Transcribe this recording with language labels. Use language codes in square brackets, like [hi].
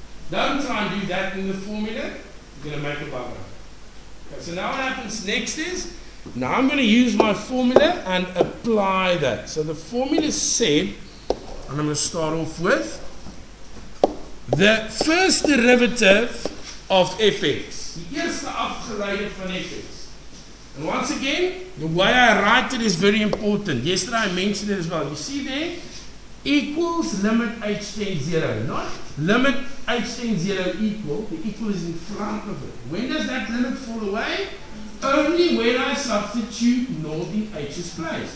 [en] Don't try and do that in the formula. You're going to make a bugger. Okay, so now what happens next is, now I'm going to use my formula and apply that. So the formula said, and I'm going to start off with the first derivative of fx. [af] Die eerste afgeleide van fx. [en] And once again, the way I write it is very important. Yesterday I mentioned it as well. You see there? Equals limit h tends 0. Not limit h tends 0 equal. The equal is in front of it. When does that limit fall away? Only when I substitute naught in h's place.